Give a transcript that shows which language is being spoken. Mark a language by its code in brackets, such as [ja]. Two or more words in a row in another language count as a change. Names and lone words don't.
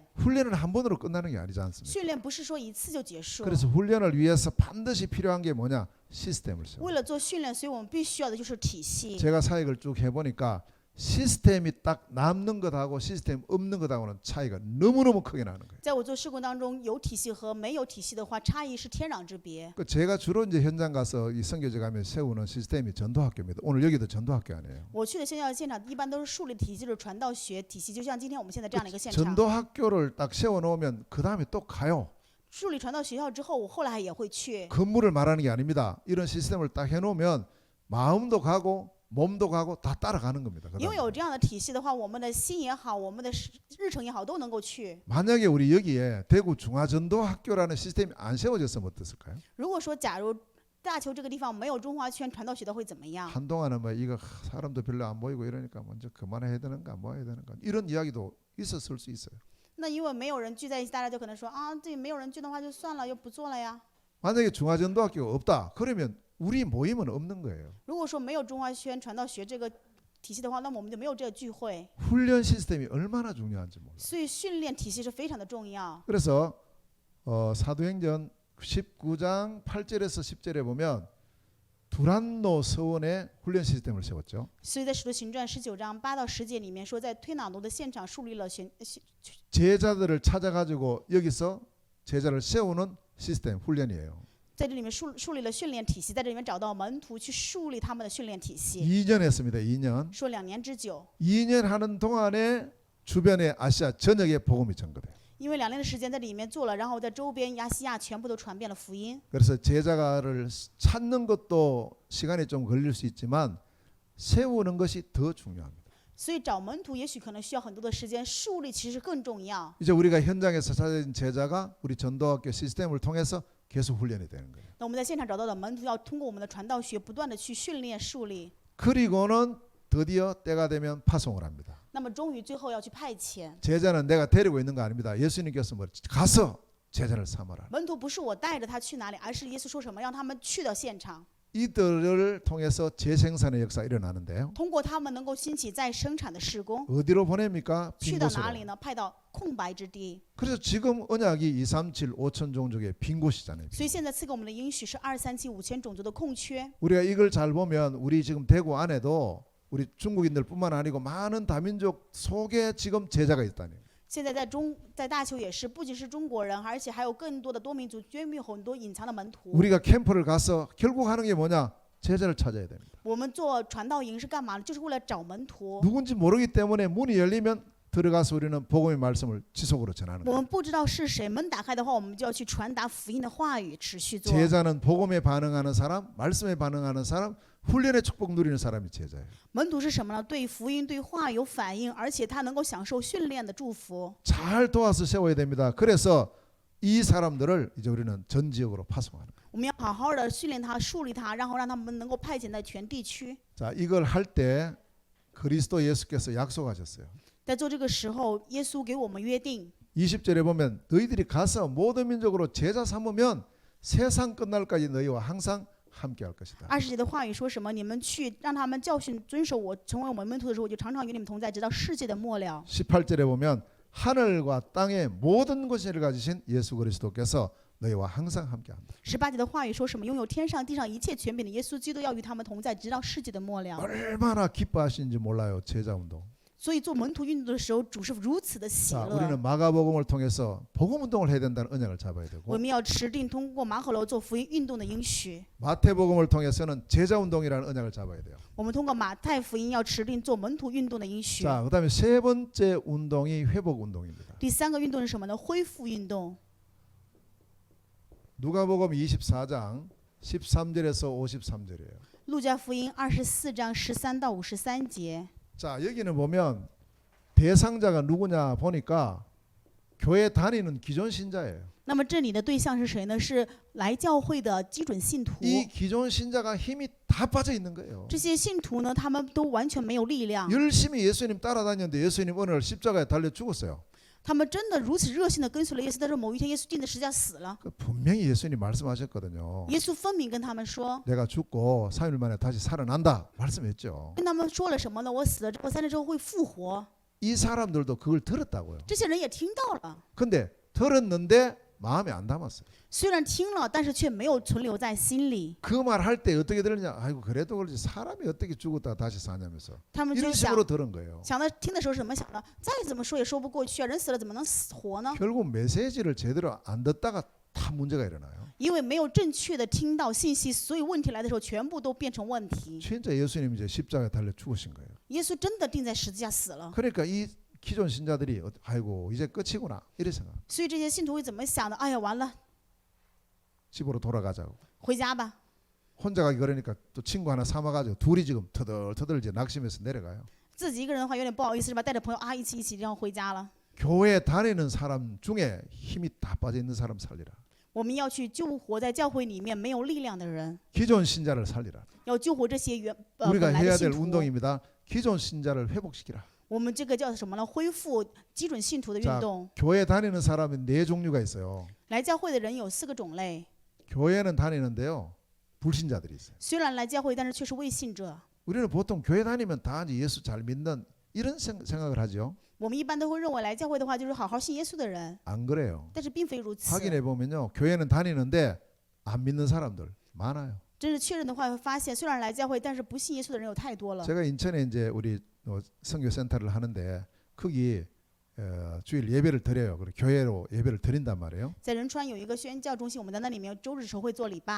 [ko] 훈련은 한 번으로 끝나는 게 아니지 않습니까? [zh] 训练不是说一次就结束。 [ko] 그래서 훈련을 위해서 반드시 필요한 게 뭐냐? 시스템을 세워. [zh] 为了做训练，所以我们必须要的就是体系。 [ko] 제가 사역을 쭉 해보니까 시스템이 딱 남는 것하고 시스템 없는 것하고는 차이가 너무너무 크게 나는 거예요. [zh] 在我做事工当中，有体系和没有体系的话，差异是天壤之别。 [ko] 그 제가 주로 이제 현장 가서 이 선교제 가면 세우는 시스템이 전도학교입니다. 오늘 여기도 전도학교 아니에요. [zh] 我去的宣教现场一般都是树立体系，就是传道学体系，就像今天我们现在这样的一个现场。 [ko] 전도학교를 딱 세워놓으면 그 다음에 또 가요. [zh] 树立传道学校之后，我后来也会去。 [ko] 건물을 말하는 게 아닙니다. 이런 시스템을 딱 해놓으면 마음도 가고 몸도 가고 다 따라가는 겁니다. [zh] 因为有这样的体系的话，我们的心也好，我们的日程也好，都能够去。 [ko] 만약에 우리 여기에 대구 중화전도학교라는 시스템이 안 세워졌으면 어땠을까요? [zh] 如果说假如大邱这个地方没有中华圈传道学的会怎么样？ [ko] 한동안은 뭐 이거 사람도 별로 안 모이고 이러니까 먼저 그만해야 되는가 뭐 해야 되는가 이런 이야기도 있었을 수 있어요. [zh] 那因为没有人聚在一起，大家就可能说啊，这没有人聚的话就算了，又不做了呀。 [ko] 만약에 중화전도학교가 없다 그러면 우리 모임은 없는 거예요. [zh] 如果说没有中华圈传道学这个体系的话，那么我们就没有这个聚会。 [ko] 훈련 시스템이 얼마나 중요한지 몰라요. [zh] 所以训练体系是非常的重要。 [ko] 그래서 사도행전 19장 8절에서 10절에 보면 두란노 서원에 훈련 시스템을 세웠죠. [zh] 所以在使徒行传19章8到10节里面说，在推拿奴的现场树立了 [ko] 제자들을 찾아가지고 여기서 제자를 세우는 시스템 훈련이에요. [zh] 在这里面树立了训练体系，在这里面找到门徒去树立他们的训练体系。 [ko] 2년 했습니다. 2년. [zh] 说2年之久， [ko] 2년 하는 동안에 주변의 아시아 전역에 복음이 전거돼요. [zh] 因为2年的时间在里面做了，然后在周边亚细亚全部都传遍了福音。 [ko] 그래서 제자를 찾는 것도 시간이 좀 걸릴 수 있지만 세우는 것이 더 중요합니다. [zh] 所以找门徒也许可能需要很多的时间，树立其实更重要。 [ko] 이제 우리가 현장에서 찾아진 제자가 우리 전도학교 시스템을 통해서 계속 훈련이 되는 거예요. [zh] 那我们在现场找到的门徒，要通过我们的传道学，不断的去训练树立。 [ko] 그리고는 드디어 때가 되면 파송을 합니다. [zh] 那么终于最后要去派遣。 [ko] 제자는 내가 데리고 있는 거 아닙니다. 예수님께서 뭐 가서 제자를 삼아라. [zh] 门徒不是我带着他去哪里，而是耶稣说什么，让他们去到现场， [ko] 이들을 통해서 재생산의 역사가 일어나는데요. [zh] 通过他们能够兴起再生产的事工。 [ko] 어디로 보냅니까? [zh] 去 [ko] 빈 [zh] 到 [ko] 곳으로. [zh] 哪里呢？派到空白之地。 [ko] 그래서 지금 언약이 237 5천 종족의 빈 곳이잖아요. [zh] 所以现在赐给我们的应许是237 5000种族的空缺。 [ko] 우리가 이걸 잘 보면 우리 지금 대구 안에도 우리 중국인들뿐만 아니고 많은 다민족 속에 지금 제자가 있다니. [zh] 现在在大邱也是，不仅是中国人，而且还有更多的多民族，绝没有很多隐藏的门徒。 [ko] 우리가 캠프를 가서 결국 하는 게 뭐냐? 제자를 찾아야 됩니다. [zh] 我们做传道营是干嘛呢？就是为了找门徒。 [ko] 누군지 모르기 때문에 문이 열리면 들어가서 우리는 복음의 말씀을 지속으로 전하는 [zh] 我 [ko] 거예요. [zh] 们不知道是谁，门打开的话，我们就要去传达福音的话语，持续做。 [ko] 제자는 복음에 반응하는 사람, 말씀에 반응하는 사람, 훈련의 축복 누리는 사람이 제자예요. [zh] 门徒是什么呢？对福音、对话有反应，而且他能够享受训练的祝福。 [ko] 잘 도와서 세워야 됩니다. 그래서 이 사람들을 이제 우리는 전 지역으로 파송하는 거예요. [zh] 我们要好好的训练他、树立他，然后让他们能够派遣在全地区。 [ko] 자, 이걸 할 때 그리스도 예수께서 약속하셨어요. [zh] 在做这个时候，耶稣给我们约定， [ko] 20절에 보면 너희들이 가서 모든 민족으로 제자 삼으면 세상 끝날까지 너희와 항상 함께 할 것이다. [zh] 20节的话语说什么？你们去让他们教训、遵守我，成为我们门徒的时候，我就常常与你们同在，直到世界的末了。 [ko] 18절에 보면 하늘과 땅의 모든 것을 가지신 예수 그리스도께서 너희와 항상 함께한다. [zh] 18节的话语说什么？拥有天上地上一切权柄的耶稣基督要与他们同在，直到世界的末了。 [ko] 얼마나 기뻐하시는지 몰라요. 제자 운동. [zh] 所以做门徒运动的时候，主是如此的喜 [ko] 자, [zh] 乐。 [ko] 우리는 마가복음을 통해서 복음 운동을 해야 된다는 언약을 잡아야 [zh] 我 [ko] 되고 [zh] 们要持定通过马可楼做福音运动的应许。 [ko] 마태복음을 통해서는 제자 운동이라는 언약을 잡아야 돼요. [zh] 我们通过马太福音要持定做门徒运动的应许。 [ko] 자, 그다음에 세 번째 운동이 회복 운동입니다. [zh] 第3个运动是什么呢？恢复运动。 [ko] 누가복음 24장 13절에서 53절이에요. [zh] 路加福音24章13到53节。 [ko] 자, 여기는 보면 대상자가 누구냐 보니까 교회 다니는 기존 신자예요. [zh] 那么这里的对象是谁呢？是来教会的基准信徒。 [ko] 이 기존 신자가 힘이 다 빠져 있는 거예요. [zh] 这些信徒呢，他们都完全没有力量， [ko] 열심히 예수님 따라다녔는데 예수님 어느 날 십자가에 달려 죽었어요. [zh] 他们真的如此热心的跟随了耶稣，但是某一天耶稣钉在十字架死了。 [ko] 그 분명히 예수님 말씀하셨거든요. [zh] 耶稣分明跟他们说， [ko] 내가 죽고 3일 만에 다시 살아난다 말씀했죠. [zh] 跟他们说了什么呢？我死了之后3天之后会复活。 [ko] 이 사람들도 그걸 들었다고요. [zh] 这些人也听到了， [ko] 근데 들었는데 마음에 안 담았어요. [zh] 虽然听了，但是却没有存留在心里。 [ko] 그 말 할 때 어떻게 들었냐? 아이고 그래도 그렇지 사람이 어떻게 죽었다 다시 사냐면서 [zh] 他们就 [ko] 이런 [zh] 想 [ko] 식으로 들은 거예요. [zh] 想的听的时候是怎么想的？再怎么说也说不过去啊！人死了怎么能活呢？ [ko] 결국 메시지를 제대로 안 듣다가 다 문제가 일어나요. [zh] 因为没有正确的听到信息，所以问题来的时候全部都变成问题。 [ko] 진짜 예수님이 이제 십자가에 달려 죽으신 거예요. [zh] 耶稣真的钉在十字架死了， [ko] 그러니까 이 기존 신자들이 아이고 이제 끝이구나 이래 생각. [zh] 所以这些信徒会怎么想的？哎呀，完了， [ko] 집으로 돌아가자고. [zh] 回家吧。 [ko] 혼자 가기 그러니까 또 친구 하나 삼아가지고 둘이 지금 터덜터덜 이제 낙심해서 내려가요. [zh] 自己一个人的话有点不好意思是吧？带着朋友啊，一起这样回家了。 [ko] 교회 다니는 사람 중에 힘이 다 빠져 있는 사람 살리라. [zh] 我们要去救活在教会里面没有力量的人， [ko] 기존 신자를 살리라. [zh] 要救活这些本 [ko] 우리가 [zh] 来的 [ko] 해야 [zh] 信 [ko] 될 [zh] 徒。 [ko] 운동입니다. 기존 신자를 회복시키라. [zh] 我们这个叫什么呢？恢复基准信徒的运 [ko] 자, [zh] 动。 [ko] 교회 다니는 사람은 네 종류가 있어요. [zh] 来教会的人有4个种类， [ko] 교회는 다니는데요. 불신자들이 있어요. [zh] 虽然来教会，但是却是未信者。 [ko] 우리는 보통 교회 다니면 다 이제 예수 잘 믿는 이런 생각을 하죠. [zh] 我们一般都会认为来教会的话就是好好信耶稣的人， [ko] 안 그래요. [zh] 但是并非如此。 [ko] 확인해 보면요. 교회는 다니는데 안 믿는 사람들 많아요. [zh] 真是确认的话，会发现虽然来教会，但是不信耶稣的人有太多了。 [ko] 제가 인천에 이제 우리 선교 센터를 하는데 거기 주일 예배를 드려요. 그리고 교회로 예배를 드린단 말이에요. [zh] 在仁川有一个宣教中心，我们在那里面周日时候会做礼拜。